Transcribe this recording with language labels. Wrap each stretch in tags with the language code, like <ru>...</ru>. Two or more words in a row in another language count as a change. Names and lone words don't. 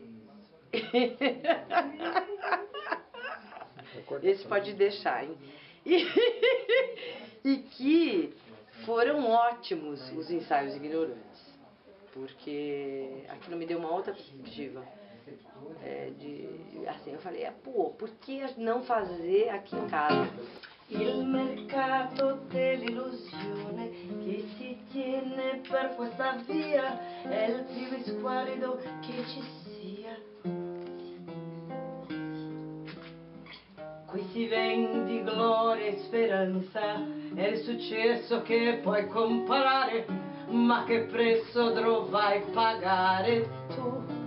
<pt>Esse pode deixar, hein? E que foram ótimos os ensaios ignorantes, porque aquilo me deu uma outra perspectiva. Assim, eu falei, pô, por que não fazer aqui em casa?</pt> <it>Il mercato dell'illusione che si tiene per questa via è il più squallido che ci sia. Qui si vende gloria e speranza, è il successo che puoi comparare, ma che prezzo dovrai pagare tu?</it>